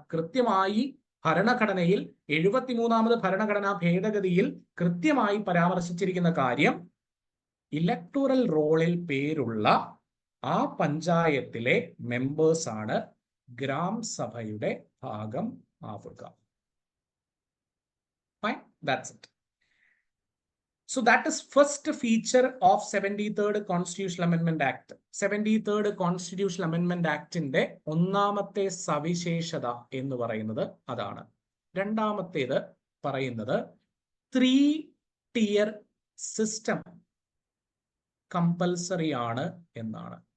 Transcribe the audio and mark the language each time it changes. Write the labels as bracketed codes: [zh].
[ml] കൃത്യമായി ഭരണഘടനയിൽ 73ാമത് ഭരണഘടനാ ഭേദഗതിയിൽ കൃത്യമായി പരാമർശിച്ചിരിക്കുന്ന കാര്യം, ഇലക്ടോറൽ റോളിൽ പേരുള്ള ആ പഞ്ചായത്തിലെ മെമ്പേഴ്സ് ആണ് ഗ്രാം സഭയുടെ ഭാഗം ആവുക. [en] Fine, that's it. So that is first feature of 73rd Constitutional Amendment Act. [ml] 73rd Constitutional Amendment Actന്റെ ഒന്നാമത്തെ സവിശേഷത എന്ന് പറയുന്നത് അതാണ്. രണ്ടാമത്തേത് പറയുന്നത് 3-tier സിസ്റ്റം കമ്പൽസറി ആണ് എന്നാണ്.